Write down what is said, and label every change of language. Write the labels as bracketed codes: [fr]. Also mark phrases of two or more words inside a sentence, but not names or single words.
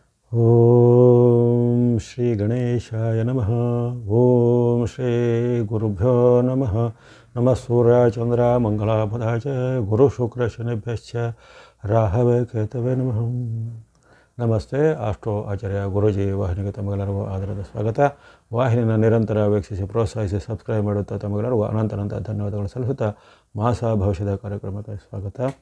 [sa] ಓಂ ಶ್ರೀ ಗಣೇಶಾಯ ನಮಃ. ಓಂ ಶ್ರೀ ಗುರುಭ್ಯೋ ನಮಃ. ನಮಃ ಸೂರ್ಯ ಚಂದ್ರ ಮಂಗಳಾಪದ ಚ ಗುರು ಶುಕ್ರ ಶನಿಭ್ಯಶ್ಚ ರಾಹವೇ ಕೇತವೇ ನಮಃ. [kn] ನಮಸ್ತೆ. ಆಸ್ಟ್ರೋ ಆಚಾರ್ಯ ಗುರೂಜಿ ವಾಹಿನಿಗೆ ತಮಗೆಲ್ಲರಿಗೂ ಆಧಾರದ ಸ್ವಾಗತ. ವಾಹಿನಿಯನ್ನು ನಿರಂತರ ವೀಕ್ಷಿಸಿ ಪ್ರೋತ್ಸಾಹಿಸಿ ಸಬ್ಸ್ಕ್ರೈಬ್ ಮಾಡುತ್ತಾ ತಮಗೆಲ್ಲರಿಗೂ ಅನಂತ ಧನ್ಯವಾದಗಳು ಸಲ್ಲಿಸುತ್ತಾ ಮಾಸ ಭವಿಷ್ಯದ ಕಾರ್ಯಕ್ರಮಕ್ಕೆ ಸ್ವಾಗತ.